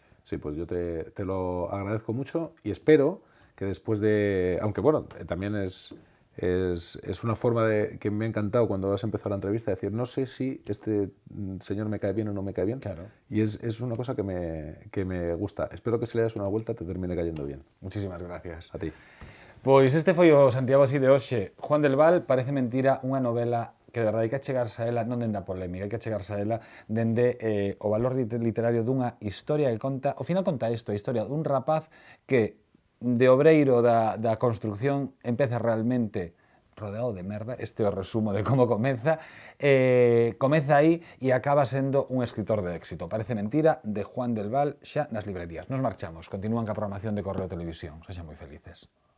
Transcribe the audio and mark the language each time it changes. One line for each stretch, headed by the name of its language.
Spanish: Sí, pues yo te lo agradezco mucho y espero que después de... Aunque bueno, también es Es una forma que me ha encantado cuando has empezado la entrevista, decir, no sé si este señor me cae bien o no me cae bien. Claro. Y es una cosa que me gusta. Espero que si le das una vuelta te termine cayendo bien. Muchísimas gracias. A ti.
Galician: Pois este foi o Santiago así de hoxe. Juan del Val, Parece mentira, unha novela que de verdade hai que achegarse a ela, non dende a polémica, hai que achegarse a ela dende o valor literario dunha historia que conta, ao final conta isto, a historia dun rapaz que de obreiro da construcción empeza realmente rodeado de merda, este é o resumo de como comeza, comeza aí e acaba sendo un escritor de éxito. Parece mentira, de Juan del Val, xa nas librerías. Nos marchamos, continúan ca programación de Correo Televisión. Sexan moi felices.